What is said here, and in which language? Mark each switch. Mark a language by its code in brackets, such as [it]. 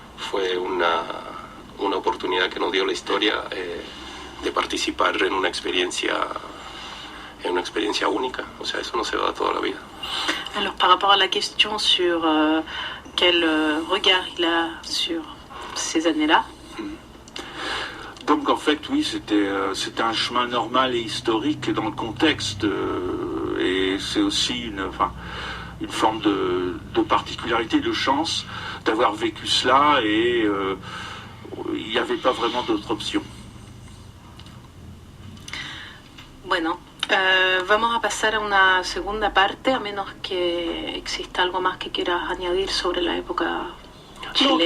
[es] Fue una oportunidad que nos dio la historia de participar en una experiencia única. O sea, eso no se da toda la vida. [fr] Alors, par rapport à la question sur quel regard il a sur ces années-là. Donc en fait, oui, c'était un chemin normal et historique dans le contexte. Et c'est aussi une forme de particularité, de chance d'avoir vécu cela. Et il n'y avait pas vraiment d'autre option. [es] Bueno, vamos a pasar a una segunda parte, a menos que exista algo más que quieras añadir sobre la época chilena.